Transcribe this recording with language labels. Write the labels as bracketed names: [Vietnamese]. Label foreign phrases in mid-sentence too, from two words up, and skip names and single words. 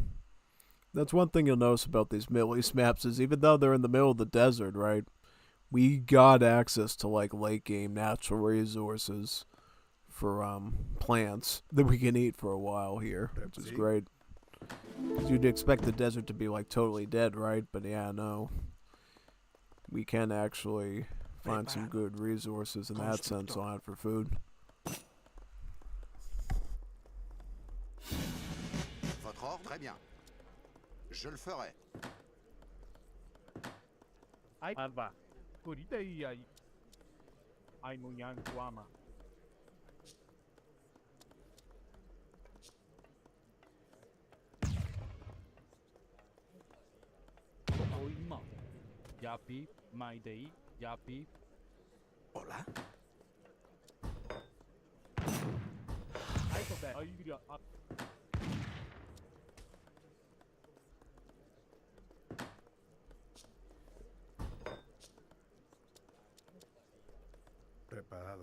[English] That's one thing you'll notice about these Middle East maps is even though they're in the middle of the desert, right, we got access to like late game natural resources for plants that we can eat for a while here, which is great. You'd expect the desert to be like totally dead, right? But yeah, no. We can actually find some good resources in that sense on it for food. [French] Votre ordre, très bien. Je le ferai. Alba. Kuritei ai. Aimunyan Kuama. Oima. Yapi, Maidei, Yapi. [Spanish] Hola. Aiko Be. Ayuria. Preparado.